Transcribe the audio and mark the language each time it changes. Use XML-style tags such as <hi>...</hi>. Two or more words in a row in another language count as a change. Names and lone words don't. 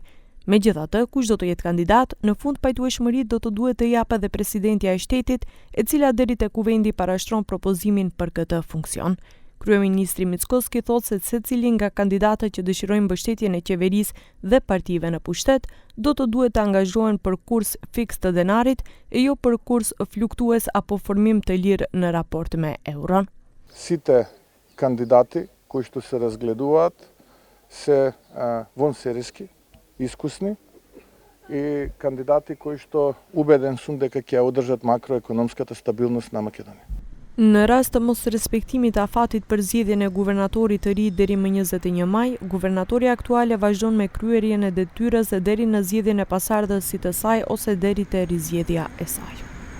<sq>Megjithatë, kush do të jetë kandidat, në fund pajtueshmëritë do të duhet të japë edhe presidentja e shtetit, e cila deri te kuvendi parashtron propozimin për këtë funksion. Kryeministri Mickoski thotë se secili nga kandidatët që dëshirojnë mbështetjen e qeverisë dhe partive në pushtet do të duhet të angazhohen për kurs fiks të denarit e jo për kurs fluktues apo formim të lirë në raport me euron.</sq> <mk>Сите кандидати кои што се разгледуваат се вонсериски, искусни и кандидати кои што убеден сум дека ќе одржат макроекономската стабилност на Македонија.</mk> <sq>Në rast të mos respektimit të afatit për zgjedhjen e guvernatorit të ri deri më 21 maj, guvernatorja aktuale vazhdon me kryerjen e detyrës deri në zgjedhjen e pasardhësit të saj ose deri te rizgjedhja e saj.</sq>